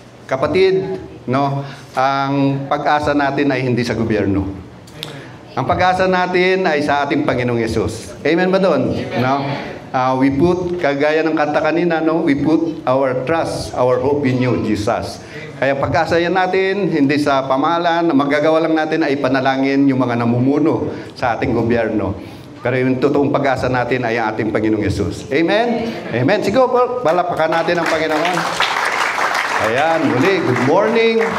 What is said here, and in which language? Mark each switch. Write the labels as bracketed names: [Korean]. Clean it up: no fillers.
[Filipino] Kapatid, ang pag-asa natin ay hindi sa gobyerno. Ang pag-asa natin ay sa ating Panginoong Yesus. Amen ba doon? [English] We put, [Filipino] kagaya ng kanta kanina, [English] we put our trust, our hope in you, Jesus. [Filipino] Kaya pag-asa yan natin, hindi sa pamahalaan, na magagawa lang natin ay panalangin yung mga namumuno sa ating gobyerno. Pero yung totoong pag-asa natin ay ang ating Panginoong Yesus. Amen? Amen. Siguro po, palakpakan natin ang Panginoon. Ayan, muli, [English] good morning.